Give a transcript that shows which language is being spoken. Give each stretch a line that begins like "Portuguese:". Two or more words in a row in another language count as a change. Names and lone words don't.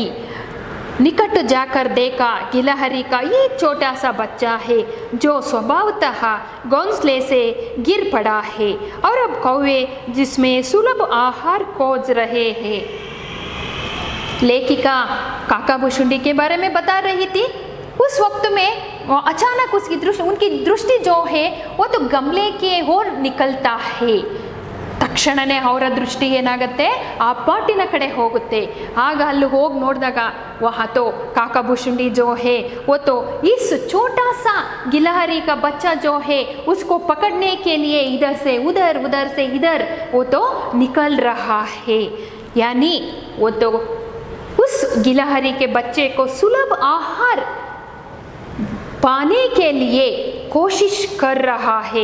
Hindi: निकट जाकर देखा गिलहरी का एक छोटा सा बच्चा है जो स्वभावतः घोंसले से गिर पड़ा है, और अब कौवे जिसमें सुलभ आहार खोज रहे हैं। लेखिका काकाभुशुंडी के बारे में बता रही थी। उस वक्त में अचानक उनकी दृष्टि जो है वो तो गमले के ओर निकलता है।
Kannada: ತಕ್ಷಣವೇ ಅವರ ದೃಷ್ಟಿ ಏನಾಗುತ್ತೆ, ಆ ಪಾಟಿನ ಕಡೆ ಹೋಗುತ್ತೆ। ಆಗ ಅಲ್ಲಿ ಹೋಗಿ ನೋಡಿದಾಗ
Hindi: वहाँ तो काकाभुशुंडी जो है वो तो इस छोटा सा गिलहरी का बच्चा जो है उसको पकड़ने के लिए इधर से उधर, उधर से इधर वो तो निकल रहा है। यानी वो तो गिलहरी के बच्चे को सुलभ आहार पाने के लिए कोशिश कर रहा है।